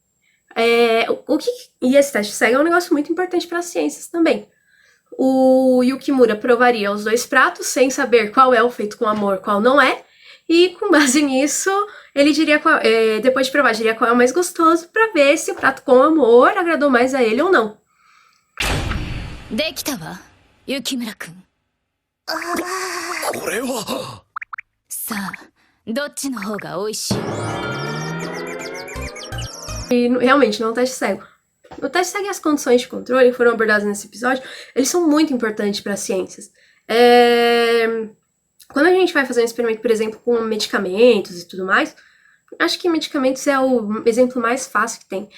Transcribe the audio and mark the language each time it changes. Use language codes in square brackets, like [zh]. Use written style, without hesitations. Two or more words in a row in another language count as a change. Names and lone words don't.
[pt] E esse teste cego é um negócio muito importante para as ciências também. O Yukimura provaria os 2 pratos sem saber qual é o feito com amor, qual não é. E com base nisso, ele diria depois de provar, diria qual é o mais gostoso para ver se o prato com amor agradou mais a ele ou não. [ja] できたわ、雪村くん。これは。さあ、どっちの方が美味しい？ [pt] E realmente não é um teste cego. O teste cego e as condições de controle que foram abordadas nesse episódio, eles são muito importantes para as ciências. Quando a gente vai fazer um experimento, por exemplo, com medicamentos e tudo mais, acho que medicamentos é o exemplo mais fácil que tem.